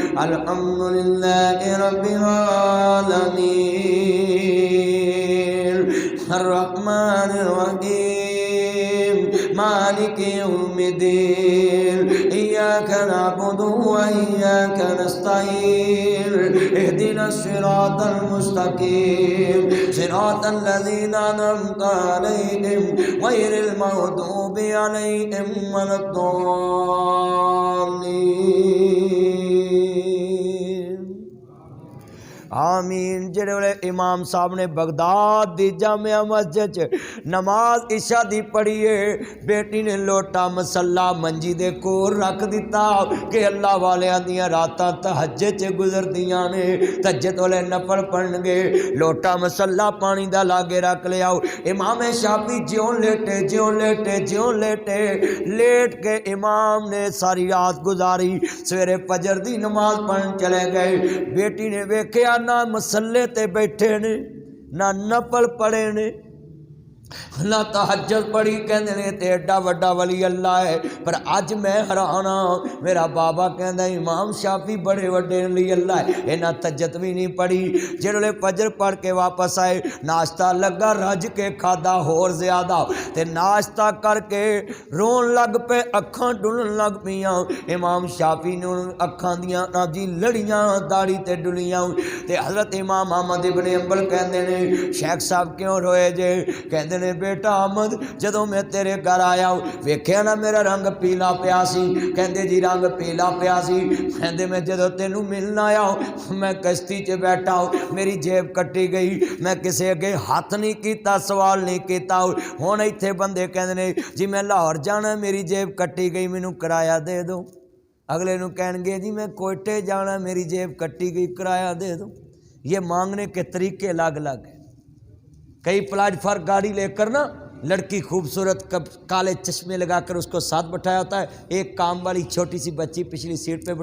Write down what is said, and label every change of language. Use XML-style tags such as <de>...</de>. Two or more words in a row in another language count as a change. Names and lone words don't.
<ar>الحمدللہ رب العالمین الرحمن الرحیم مالک یوم الدین ایاک نعبد و ایاک نستعین اهدنا الصراط المستقیم صراط الذین انعمت علیہم غیر المغضوب علیہم ولا الضالین۔ آمین۔</ar> <pa>جڑے امام صاحب نے بغداد دی جامعہ مسجد نماز عشاء دی پڑھی ہے، بیٹی نے لوٹا مسلح منجی دے کول رکھ دیتا کہ اللہ والیاں دیاں راتاں تہجد چ گزر دیاں نے، تہجد والے نفل پڑھن گے، لوٹا مسلح پانی دا لاگے رکھ لیا۔ امام شافعی جیوں لیٹے جیوں لیٹے جیوں لیٹے، لیٹ کے امام نے ساری رات گزاری، سویرے فجر دی نماز پڑھن چلے گئے۔ بیٹی نے ویکھیا نہ مسلے تے بیٹھے نے، نہ نفل پڑھے نے، نہ تہجد پڑھی کہندے نے تے ایڈا وڈا ولی اللہ ہے، پر اج میں حیران ہاں میرا بابا کہندا امام شافعی بڑے وڈے ولی اللہ ہے، انہاں تہجد بھی نہیں پڑھی۔ جڑے فجر پڑھ کے واپس آئے ناشتہ لگا رج کے کھادا ہور زیادہ تے ناشتہ کر کے رون لگ پے اکھاں ڈلن لگ پیاں۔ امام شافعی نے اکھاں دیاں نا جی لڑیاں داڑھی تے ڈلیاں تے حضرت امام احمد ابن حنبل کہندے نے شیخ صاحب کیوں روئے جے؟ کہندے نے بیٹا احمد جدوں میں تیرے گھر آیا ویکھیا نا میرا رنگ پیلا پیا سی۔ کہندے جی رنگ پیلا پیا سی، کہندے میں جدوں تینوں ملن آیا میں کشتی چ بیٹھا میری جیب کٹی گئی، میں کسے اگے ہاتھ نہیں کیتا سوال نہیں کیتا۔ ہن ایتھے بندے کہندے نے جی میں لاہور جانا میری جیب کٹی گئی مینوں کرایہ دے دو، اگلے نوں کہن گے جی میں کوئٹے جانا میری جیب کٹی گئی کرایہ دے دو۔</pa> <ur>یہ مانگنے کے طریقے الگ الگ ہیں۔ کئی پلاٹ فارم گاڑی لے کر نا لڑکی خوبصورت کالے چشمے لگا کر اس کو ساتھ بٹھایا ہوتا ہے، ایک کام والی چھوٹی سی بچی پچھلی سیٹ پہ</ur>